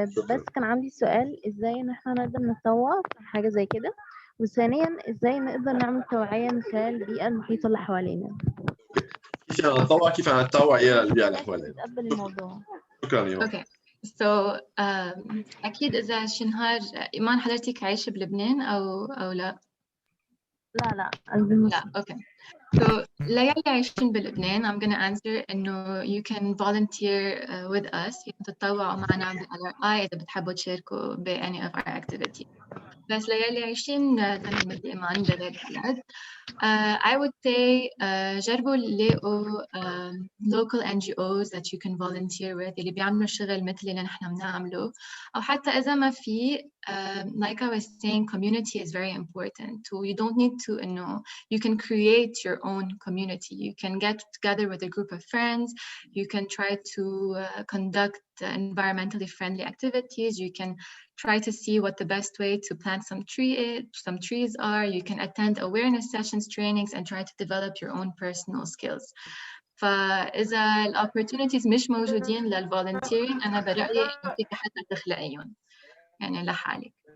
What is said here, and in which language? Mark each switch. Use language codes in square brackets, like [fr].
[ar] بس كان عندي سؤال، إزاي إن إحنا نقدر نتطوع في حاجة زي كده، وثانيا إزاي نقدر نعمل توعية من خلال البيئة المحيطة اللي حوالينا. كيف أنا نتطوع، كيف أنا نتطوع إلى البيئة اللي الناس حوالينا. تتقبل الموضوع. شكرا إيمان. [en] Okay. [ar] So أكيد إذا شي نهار إيمان حضرتك عايشة بلبنان أو لا؟ لا قلبي مصر. لا. Okay. [en] So [ar] ليالي عايشين بلبنان [en] I'm gonna answer [ar] إنه [en] you can volunteer with us. [ar] تتطوعوا معنا ب-LRI إذا بتحبوا تشاركوا ب [en] any of our activities. [ar] بس ليالي عايشين زي ما إيمان بغير بلد. [en] I would say [ar] جربوا تلاقوا [en] local NGOs that you can volunteer with [ar] اللي بيعملوا شغل مثل اللي نحن بنعمله، أو حتى إذا ما في [en] like I was saying, community is very important. You don't need to you can create your own community. You can get together with a group of friends. You can try to conduct environmentally friendly activities. You can try to see what the best way to plant some trees are. You can attend awareness sessions, trainings, and try to develop your own personal skills. [ar] فإذا ال opportunities مش موجودين للvolunteering أنا برأيي إنه فيك حتى تخلقيهم يعني لحالك.